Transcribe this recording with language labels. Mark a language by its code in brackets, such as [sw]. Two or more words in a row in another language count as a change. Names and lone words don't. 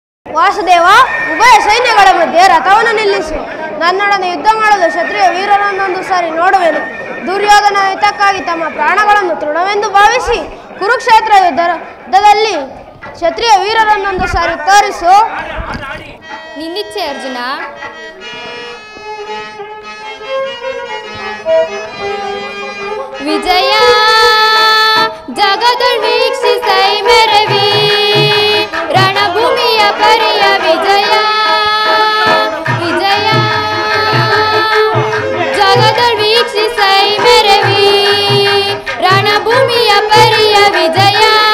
[kn] ವಾಸುದೇವ, ಉಭಯ ಸೈನ್ಯಗಳ ಮಧ್ಯೆ ರಥವನ್ನು ನಿಲ್ಲಿಸು. ನನ್ನೊಡನೆ ಯುದ್ಧ ಮಾಡಲು ಕ್ಷತ್ರಿಯ ವೀರರನ್ನೊಂದು ಸಾರಿ ನೋಡುವೆನು. ದುರ್ಯೋಧನ ಹಿತಕ್ಕಾಗಿ ತಮ್ಮ ಪ್ರಾಣಗಳನ್ನು ತೃಣವೆಂದು ಭಾವಿಸಿ ಕುರುಕ್ಷೇತ್ರ ಯುದ್ಧದಲ್ಲಿ ಕ್ಷತ್ರಿಯ ವೀರರನ್ನೊಂದು ಸಾರಿ ತೋರಿಸು. ನಿನ್ನಿಚ್ಛೆ ಅರ್ಜುನ. ವಿಜಯ ಜಗದೊಳ್ ವೀಕ್ಷಿಸೈ ಮೆರವಿ ರಣಭೂಮಿಯ ಪರಿಯ ವಿಜಯ. ವಿಜಯ ಜಗದೊಳ್ ವೀಕ್ಷಿಸೈ ಮೆರವಿ ರಣಭೂಮಿಯ ಪರಿಯ ವಿಜಯ.